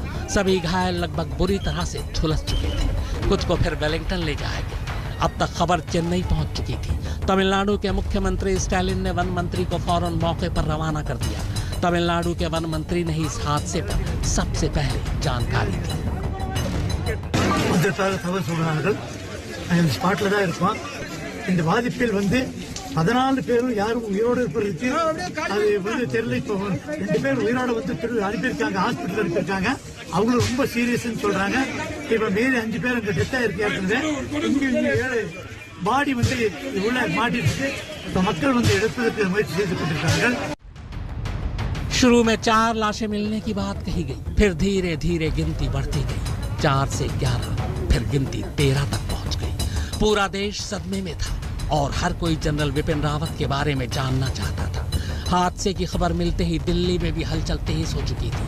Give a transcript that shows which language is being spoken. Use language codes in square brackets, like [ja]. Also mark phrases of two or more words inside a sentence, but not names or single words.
[hi] सभी घायल लगभग बुरी तरह से झुलस चुके थे। कुछ को फिर वेलिंगटन ले जाया गया। अब तक खबर चेन्नई पहुंच चुकी थी। तमिलनाडु के मुख्यमंत्री स्टालिन ने वन मंत्री को फौरन मौके पर रवाना कर दिया। तमिलनाडु के वन मंत्री ने इस हादसे पर सबसे पहले जानकारी दी। [ta] ஸ்பாட்ல தான் இருப்போம். இந்த பாதிப்பில் 14 பேரும் யாரும் உயிரோடு இருப்பதற்கு அது தெரியல. இப்போ 2 பேர் உயிரோடு அனுப்பியிருக்காங்க, ஹாஸ்பிட்டல் அனுப்பியிருக்காங்க. அவங்களும் ரொம்ப சீரியஸ்ன்னு சொல்றாங்க. இப்ப மீறி 5 பேர் அங்க டெத் ஆயிருக்காங்க. இங்க பாடி உள்ள மாட்டிட்டு இப்ப மக்கள் எடுப்பதற்கு முயற்சி செய்து கொண்டிருக்காங்க। [hi] शुरू में 4 लाशें मिलने की बात कही गई, फिर धीरे धीरे गिनती बढ़ती गई। 4 से 11, फिर गिनती 13 तक पहुंच गई। पूरा देश सदमे में था और हर कोई जनरल विपिन रावत के बारे में जानना चाहता था। हादसे की खबर मिलते ही दिल्ली में भी हलचल तेज हो चुकी थी।